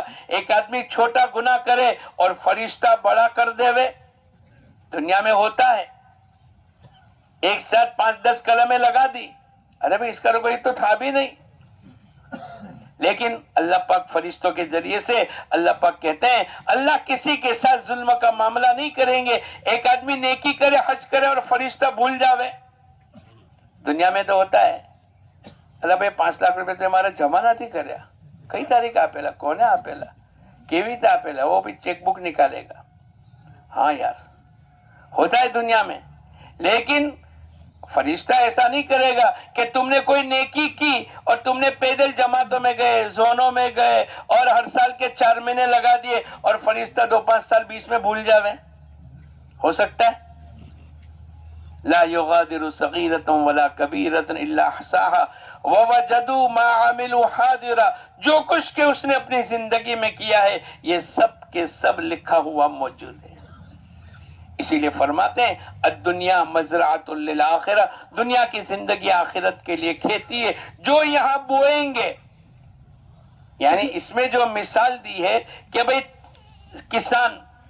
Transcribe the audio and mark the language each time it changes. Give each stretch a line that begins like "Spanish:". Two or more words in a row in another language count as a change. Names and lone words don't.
Urdu: ایک آدمی چھوٹا گناہ کرے اور فرشتہ بڑا کر دے وے، دنیا میں ہوتا ہے، ایک ساتھ 5-10 قلمیں لگا دی، ارے بھائی اس کا کوئی تو تھا بھی نہیں، لیکن اللہ پاک فرشتوں کے ذریعے سے اللہ پاک کہتے ہیں اللہ کسی کے ساتھ ظلم کا معاملہ نہیں کریں گے۔ ایک آدمی نیکی کرے، حج کرے اور فرشتہ بھول جاوے، دنیا میں تو ہوتا ہے، ارے بھائی
Gujarati: 5 લાખ રૂપિયા તમારે જમા નથી કર્યા، કઈ તારીખ આપેલા، કોને આપેલા، કેવી રીતે આપેલા،
Urdu: وہ بھی چیک بک نکالے گا۔ ہاں یار ہوتا ہے دنیا میں، لیکن فرشتہ ایسا نہیں کرے گا کہ تم نے کوئی نیکی کی اور تم نے پیدل جماعتوں میں گئے، زونوں میں گئے اور ہر سال کے 4 مہینے لگا دیے اور فرشتہ 2-5 سال بیچ میں بھول جاوے، ہو سکتا ہے؟
Arabic: لا یغادر صغیرۃ ولا کبیرۃ الا احصاها ووجدوا ما عملوا حاضرا،
Urdu: جو کچھ کہ اس نے اپنی زندگی میں کیا ہے یہ سب کے سب لکھا ہوا موجود ہے۔ اسی لیے فرماتے ہیں
Arabic: الدنیا مزرعۃ للآخرہ،
Urdu: دنیا کی زندگی آخرت کے لیے کھیتی ہے، جو یہاں بوئیں گے، یعنی اس میں جو مثال دی ہے کہ بھئی کسان،